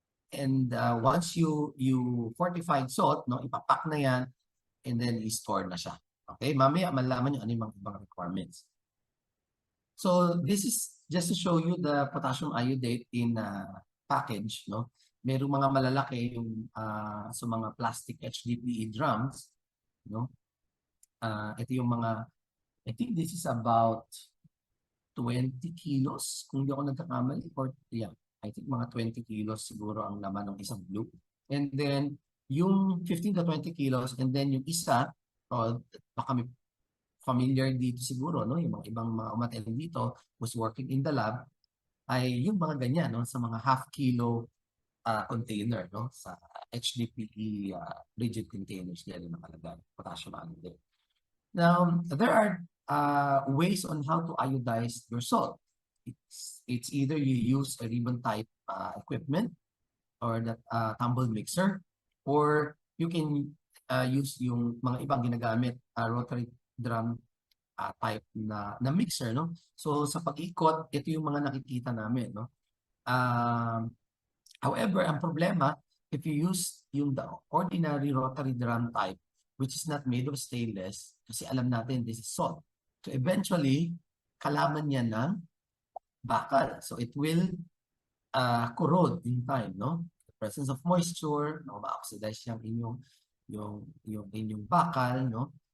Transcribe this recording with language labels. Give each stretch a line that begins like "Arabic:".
English: And once you fortified salt, no,
Filipino: ipapak na yan,
English: and then i-store na siya. Okay?
Filipino: Mamaya, malaman nyo ano yung mga ibang requirements.
English: So this is just to show you the potassium iodate in package, no?
Filipino: Merong mga malalaki yung sa mga plastic HDPE drums, no? Ito yung mga,
English: I think this is about 20 kilos
Filipino: kung di ako nagkakamali, or yeah, I think mga 20 kilos siguro ang laman ng isang blue. And then yung 15 to 20 kilos, and then yung isa, baka may familiar dito siguro, no, yung mga ibang mga umattend dito
English: who's working in the lab,
Filipino: ay yung mga ganyan, no, sa mga half-kilo container, no, sa HDPE rigid containers diyan nakalagay potassium iodate.
English: Now, there are ways on how to iodize your salt. It's either you use a ribbon type equipment or that tumble mixer, or you can use
Filipino: yung mga ibang ginagamit
English: rotary drum type na mixer, no?
Filipino: So sa pag-ikot, ito yung mga nakikita namin, no?
English: However, ang problema, if you use yung the ordinary rotary drum type, which is not made of stainless,
Filipino: kasi alam natin
English: this is salt.
Filipino: So eventually, kalaman niya ng bakal.
English: So it will corrode in time, no? The presence of moisture, no, ma-oxidize yung inyong bakal, no?